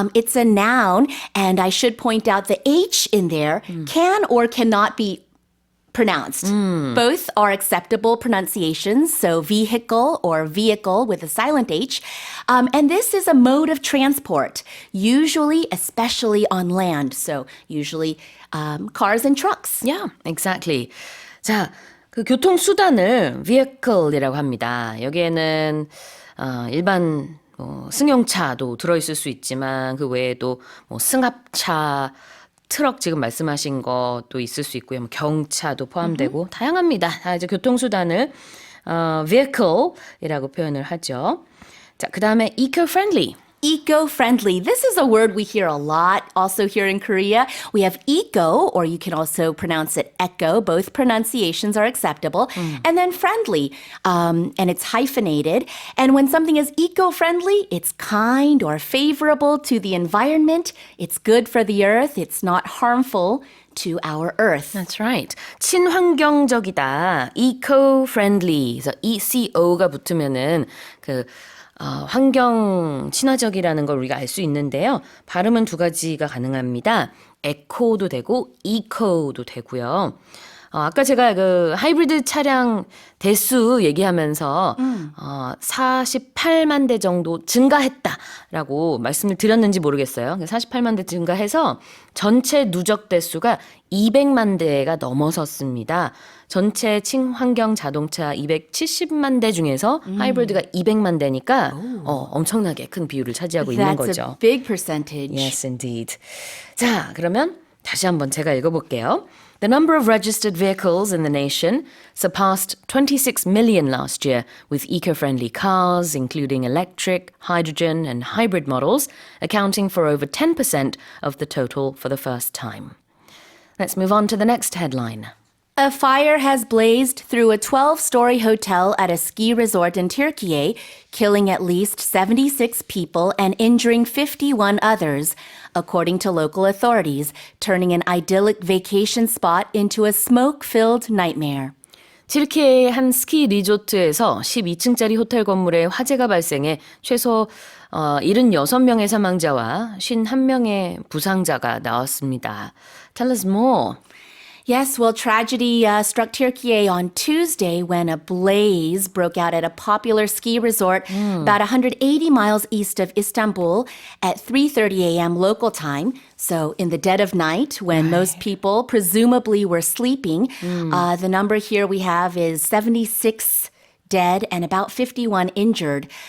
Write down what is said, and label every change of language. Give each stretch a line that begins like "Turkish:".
English: It's a noun, and I should point out the H in there can or cannot be pronounced. Both are acceptable pronunciations, so vehicle or vehicle with a silent H. And this is a mode of transport, usually, especially on land. So usually cars and trucks. Yeah, exactly.
Korean: 자, 그 교통수단을 vehicle이라고 합니다. 여기에는 일반 승용차도 들어있을 수 있지만 그 외에도 승합차, 트럭 지금 말씀하신 것도 있을 수 있고요. 경차도 포함되고 다양합니다. 다 이제 교통수단을 vehicle이라고 표현을 하죠. 자, 그 다음에 eco-friendly.
English: Eco-friendly. This is a word we hear a lot also here in Korea. We have eco, or you can also pronounce it echo. Both pronunciations are acceptable. And then friendly, and it's hyphenated. And when something is eco-friendly, it's kind or favorable to the environment. It's good for the earth. It's not harmful to our earth. That's right.
Korean: 친환경적이다.
English: eco-friendly.
Korean: 그래서 ECO가 붙으면은 환경 친화적이라는 걸 우리가 알 수 있는데요. 발음은 두 가지가 가능합니다. 에코도 되고 이코도 되고요. 아까 제가 그 하이브리드 차량 대수 얘기하면서 48만 대 정도 증가했다라고 말씀을 드렸는지 모르겠어요. 48만 대 증가해서 전체 누적 대수가 200만 대가 넘어섰습니다. 전체 친환경 자동차 270만 대 중에서 하이브리드가 200만 대니까 엄청나게 큰 비율을 차지하고 있는
English: That's
Korean: 거죠.
English: a big percentage. Yes, indeed.
Korean: 자, 그러면 다시 한번 제가 읽어볼게요.
English: The number of registered vehicles in the nation surpassed 26 million last year, with eco-friendly cars, including electric, hydrogen, and hybrid models, accounting for over 10% of the total for the first time. Let's move on to the next headline. A fire has blazed through a 12-story hotel at a ski resort in Turkey, killing at least 76 people and injuring 51 others, according to local authorities, turning an idyllic vacation spot into a smoke-filled nightmare.
Korean: 튀르키예의 한 스키 리조트에서 12층짜리 호텔 건물에 화재가 발생해 최소 76명의 사망자와 51명의 부상자가 나왔습니다.
English: Tell us more. Yes, well, tragedy struck Turkey on Tuesday when a blaze broke out at a popular ski resort about 180 miles east of Istanbul at 3:30 a.m. local time. So in the dead of night, when most people presumably were sleeping, the number here we have is 76 dead and about 51 injured.